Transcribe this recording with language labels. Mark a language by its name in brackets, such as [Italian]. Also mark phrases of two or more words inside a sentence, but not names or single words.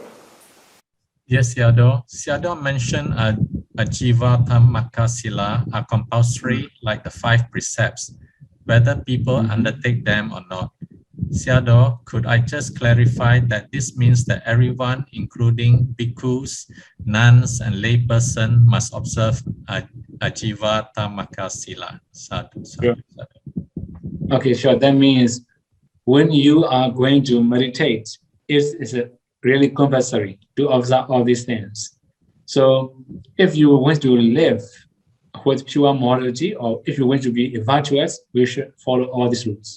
[English] Yes, Sayadaw mentioned [Pali] Ājīvaṭṭhamaka Sīla [English] are compulsory like the 5 precepts, whether people undertake them or not. Sayadaw, could I just clarify that this means that everyone, including bhikkhus, nuns, and layperson, must observe [Pali] Ājīvaṭṭhamaka Sīla? Sadhu, sadhu, sadhu. [English] Okay, sure. That means when you are going to meditate, it's really compulsory to observe all these things. So if you want to live with pure morality, or if you want to be virtuous, we should follow all these rules.